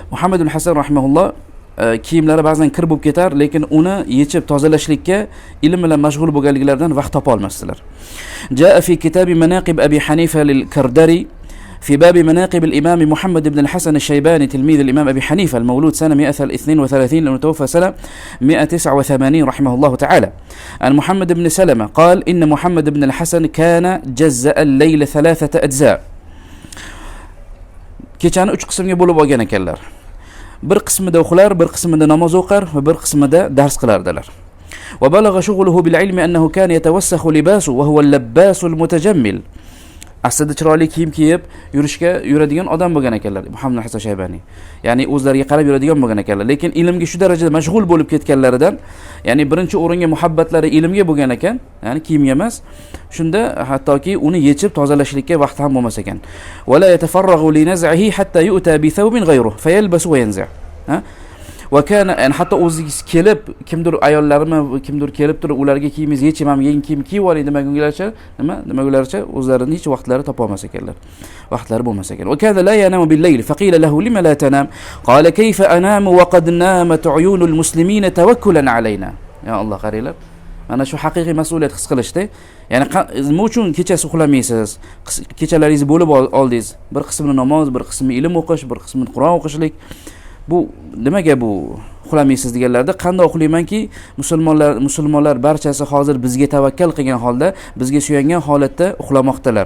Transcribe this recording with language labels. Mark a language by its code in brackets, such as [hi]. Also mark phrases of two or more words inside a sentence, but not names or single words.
[uz] Muhammad ibn Hasan rahimahulloh kiyimlari ba'zan kir bo'lib ketar, lekin uni yechib tozalashlikka ilm bilan mashg'ul bo'lganliklaridan vaqt topa olmasdilar. [ar] جاء في كتاب مناقب أبي حنيفة للكردري في باب مناقب الإمام محمد بن الحسن الشيباني تلميذ الإمام أبي حنيفة المولود سنة 132 المتوفى سنة 189 رحمه الله تعالى عن محمد بن سلمة قال إن محمد بن الحسن كان جزأ الليل 3 أجزاء. [uz] Kechani 3 qismga bo'lib olgan ekanlar. Bir qismida uxlar, bir qismida namoz o'qir va bir qismida dars qilardilar. [ar] وبلغ شغله بالعلم أنه كان يتوسخ لباسه وهو اللباس المتجمل. [uz] Aslida chiroyli kiyim kiyib yuradigan odam bo'lgan ekanlar Muhammad Hasan Shaybani. Ya'ni o'zlariga qarab yuradigan bo'lgan ekanlar, lekin ilmga shu darajada mashg'ul bo'lib ketganlaridan, ya'ni birinchi o'ringa muhabbatlari ilmga bo'lgan ekan, ya'ni kiyimga emas. Shunda hattoki uni yechib tozalashlikka vaqt ham bo'lmas ekan. [ar] ولا يتفرغ لنزعه حتى يؤتى بثوب غيره فيلبس وينزع'. Va kana [uz] hatto o'zingiz kelib, kimdir ayollarimi kimdir kelib turib ularga kiyimingiz yechim ham yangi kiyim kiyib oling demagunlaricha o'zlarini hech vaqtlari topa olmas ekanlar. Vaqtlari bo'lmas ekan. [ar] وكان لا ينام بالليل فقيل له لم لا تنام قال كيف أنام وقد نامت عيون المسلمين توكلا علينا. [uz] Ya Alloh qaranglar. Mana shu haqiqiy mas'uliyat his qilishda, ya'ni nima uchun kechasi uxlamaysiz? Kechalaringiz bo'lib oldingiz. Bir qismini namoz, bir qismi ilm o'qish, bir qismini Qur'on o'qishlik. Bu nimaga bu uxlamaysiz deganlarda qanday uxlaymanki, musulmonlar barchasi hozir bizga tavakkal qilgan holda, bizga suyangan holatda uxlamoqdalar.